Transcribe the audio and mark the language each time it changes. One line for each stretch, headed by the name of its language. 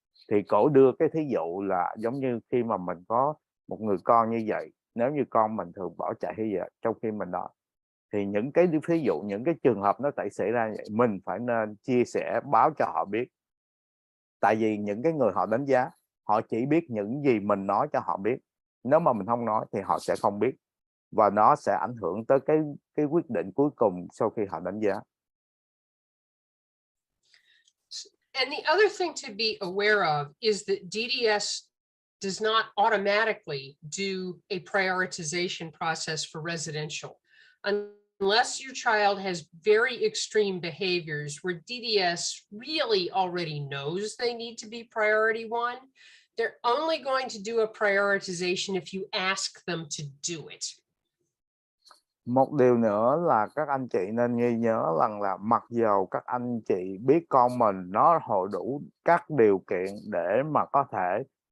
Vietnamese: Thì cổ đưa cái thí dụ là giống như khi mà mình có một người con như vậy, nếu như con mình thường bỏ chạy hay vậy trong khi mình đó, thì những cái ví dụ, những cái trường hợp nó xảy ra vậy, mình phải nên chia sẻ, báo cho họ biết. Tại vì những cái người họ đánh giá, họ chỉ biết những gì mình nói cho họ biết. Nếu mà mình không nói thì họ sẽ không biết, và nó sẽ ảnh hưởng tới cái quyết định cuối cùng sau khi họ đánh giá.
English: And the other thing to be aware of is that DDS does not automatically do a prioritization process for residential unless your child has very extreme behaviors where DDS really already knows they need to be priority one. They're only going to do a prioritization if you ask them to do it.
Vietnamese: Một điều nữa là các anh chị nên ghi nhớ rằng là mặc dù các anh chị biết con mình nó hội đủ các điều kiện để mà có thể